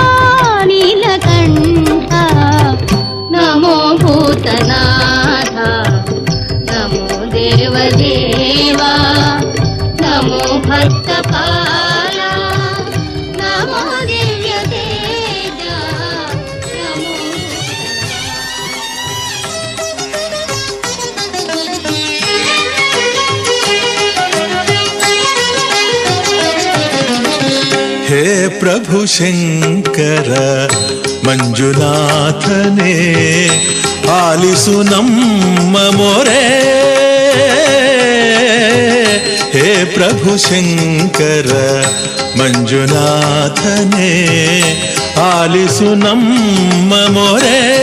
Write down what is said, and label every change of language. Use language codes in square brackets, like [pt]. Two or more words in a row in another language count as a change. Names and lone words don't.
[te] నీలకంఠ నమో భూతనాథ నమో దేవదేవా నమో భక్తపాల నమో దివ్య తేజ నమో [hi] हे प्रभु शंकर [kn] ಮಂಜುನಾಥನೇ ಆಲಿಸು ನಮ್ಮ ಮೊರೆ ಹೇ ಪ್ರಭು ಶಂಕರ ಮಂಜುನಾಥನೇ ಆಲಿಸು ನಮ್ಮ ಮೊರೆ